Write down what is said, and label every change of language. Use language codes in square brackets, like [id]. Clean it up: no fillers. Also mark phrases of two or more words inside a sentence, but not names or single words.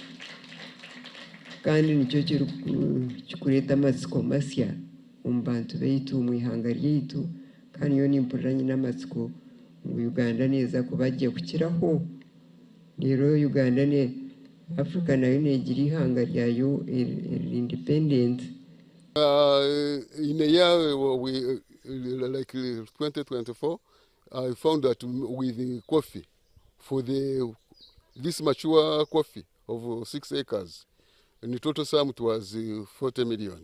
[nyn] kandi nicyo kikureta amatsiko masya omu bantu baitu mu ihanga ryaitu kandi yo nimpuranye n'amatsiko Uganda neza kubagiye kukiraho rero Uganda ne Africa nayo negira ihanga ryayo independent. [en] In a year like 2024, I found that with the coffee, for this mature coffee of 6 acres, and the total sum it was 40 million.